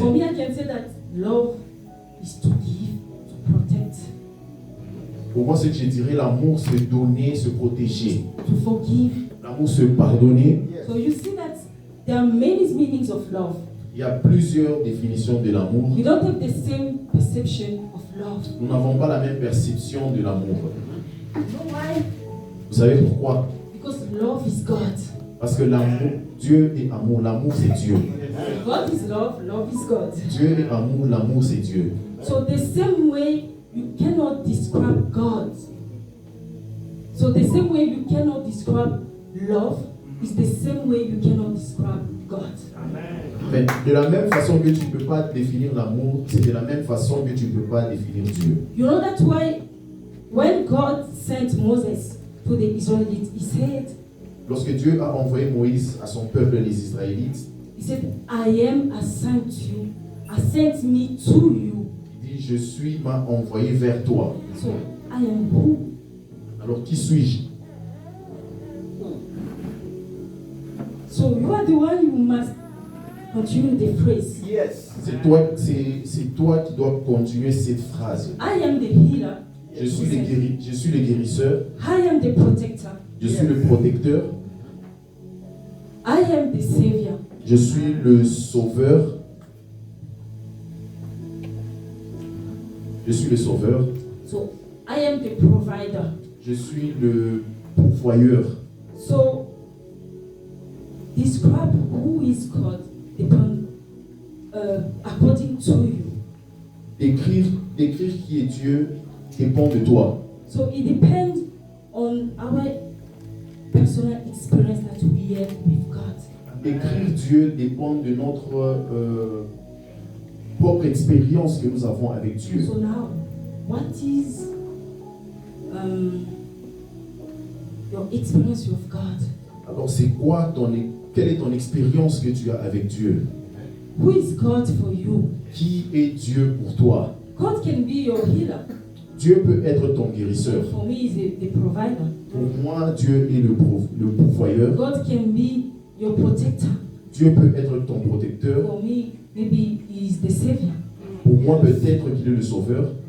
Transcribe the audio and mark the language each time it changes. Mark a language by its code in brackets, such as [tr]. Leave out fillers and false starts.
[en] for me, I can say that love is to give, to protect, [fr] Pour moi, ce que je dirais, l'amour c'est donner, se protéger. [en] to forgive. [fr] L'amour c'est pardonner. [en] So you see that there are many meanings of love. [fr] Il y a plusieurs définitions de l'amour. [en] We don't have the same perception of love. [fr] Nous n'avons pas la même perception de l'amour. [en] You know why? [fr] Vous savez pourquoi? [en] Because love is God. [fr] Parce que l'amour, Dieu est amour, l'amour c'est Dieu. [en] God is love, love is God. [fr] Dieu est amour, l'amour c'est Dieu. [en] So the same way you cannot describe God. So the same way you cannot describe love is the same way you cannot describe God. [fr] Mais de la même façon que tu ne peux pas définir l'amour, c'est de la même façon que tu ne peux pas définir Dieu. [en] You know that's why when God sent Moses to the Israelites, he said, [fr] Lorsque Dieu a envoyé Moïse à son peuple, les Israélites, [en] he said, I am sent you, I sent me to you. [fr] il dit, je suis m'a envoyé vers toi. [en] So I am who? [fr] Alors qui suis-je? [en] So you are the one who must continue the phrase. [fr] C'est toi qui dois continuer cette phrase. [en] I am the healer. [fr] Je suis le guérisseur, [en] I am the protector. [fr] je suis le protecteur, [en] I am the savior. [fr] je suis le sauveur, je suis le sauveur, [en] So I am the provider. [fr] je suis le pourvoyeur. [en] So describe who is God depend, according to you. [fr] Décrire qui est Dieu dépend de toi. [en] So it depends on our personal experience that we have with God. [fr] Décrire Dieu dépend de notre propre expérience que nous avons avec Dieu. [en] So now, what is your experience with God? [fr] Alors quelle est ton expérience que tu as avec Dieu? [en] Who is God for you? [fr] Qui est Dieu pour toi? [en] God can be your healer. [fr] Dieu peut être ton guérisseur. [en] For me, is the provider. [fr] Pour moi, Dieu est le pourvoyeur. [en] God can be your protector. [fr] Dieu peut être ton protecteur. [en] For me, maybe he is the savior. [fr] Pour moi, peut-être qu'il est le sauveur.